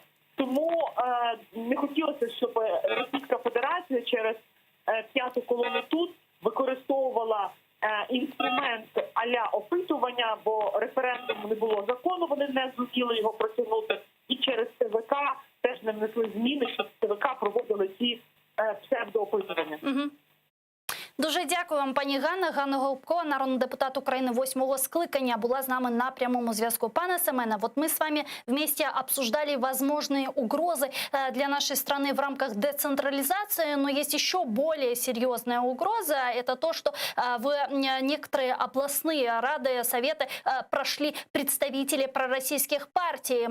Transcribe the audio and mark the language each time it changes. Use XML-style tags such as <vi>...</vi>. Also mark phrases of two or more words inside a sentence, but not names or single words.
<uk>Тому не хотілося, щоб Російська Федерація через п'яту колону тут використовувала інструмент а-ля опитування, бо референдум не було закону, вони не зуміли його протягнути, і через ТВК теж не внесли зміни, щоб ТВК проводили ці псевдоопитування. Дуже дякую вам, пані Ганна. Ганна Гопко, народний депутат України 8-го скликання, була з нами на прямому зв'язку. Пане Семене,</uk> <ru>вот мы с вами вместе обсуждали возможные угрозы для нашей страны в рамках децентрализации, но есть еще более серьезная угроза. Это то, что в некоторые областные рады, советы прошли представители пророссийских партий.</ru>